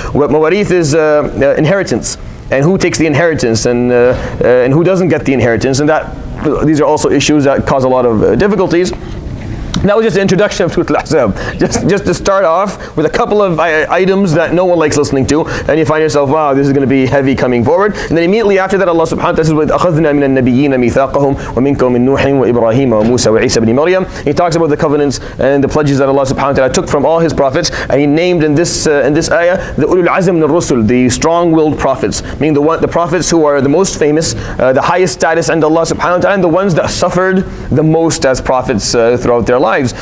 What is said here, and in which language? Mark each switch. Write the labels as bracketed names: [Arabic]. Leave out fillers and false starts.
[English] What mawarith is inheritance, and who takes the inheritance, and who doesn't get the inheritance, and these are also issues that cause a lot of difficulties. That was just the introduction of Surat Al-Ahzab. Just to start off with a couple of items that no one likes listening to, and you find yourself, wow, this is going to be heavy coming forward. And then immediately after that, Allah subhanahu wa ta'ala says, [Arabic] وَإِذْ أَخَذْنَا مِنَ النَّبِيِّينَ مِيثَاقَهُمْ وَمِنْكُم مِّن نُوحٍ وَإِبْرَاهِيمَ وَمُوسَى وَعِيسَى بْنِ مَرْيَمَ. [English] He talks about the covenants and the pledges that Allah subhanahu wa ta'ala took from all His prophets, and He named in this ayah the ulul azm min rusul, the strong-willed prophets, meaning the prophets who are the most famous, the highest status under Allah subhanahu wa ta'ala, and the ones that suffered the most as prophets throughout their lives.